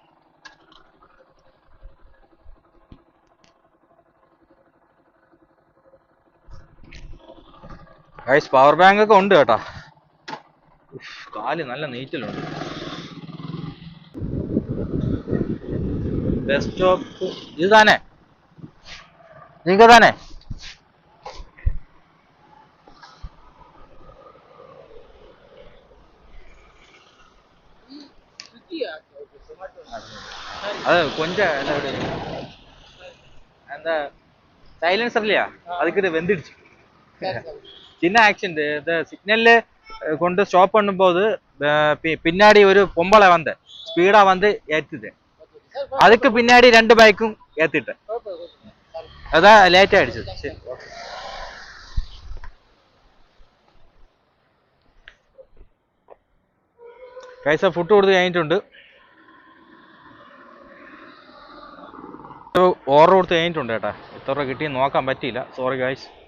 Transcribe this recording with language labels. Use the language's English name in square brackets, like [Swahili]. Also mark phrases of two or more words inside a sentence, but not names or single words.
[Malayalam] ഗൈസ് പവർ ബാങ്ക് ഒക്കെ ഉണ്ട് കേട്ടോ. കാല് നല്ല നീറ്റലുണ്ട്. ബസ് സ്റ്റോപ്പ് ഇത് താനേ നിങ്ങൾക്ക് താനേ. [Tamil] அது கொஞ்சம் அந்த சைலன்சர் இல்லையா அதுக்கு இது வெந்துடுச்சு. சின்ன ஆக்சிடென்ட். இந்த சிக்னல்ல கொண்டு ஸ்டாப் பண்ணும்போது பின்னாடி ஒரு பொம்பளை வந்த ஸ்பீடா வந்து ஏத்துது. அதுக்கு பின்னாடி ரெண்டு பைக்கும் ஏத்திட்டேன். அதான் லேட் ஆயிடுச்சு. சரி [Malayalam] കൈസ ഫുഡ് കൊടുത്ത് കഴിഞ്ഞിട്ടുണ്ട്. ഓർഡർ കൊടുത്ത് കഴിഞ്ഞിട്ടുണ്ട് കേട്ടാ. എത്ര രൂപ കിട്ടിയെന്ന് നോക്കാൻ പറ്റിയില്ല. സോറി ഗൈസ്.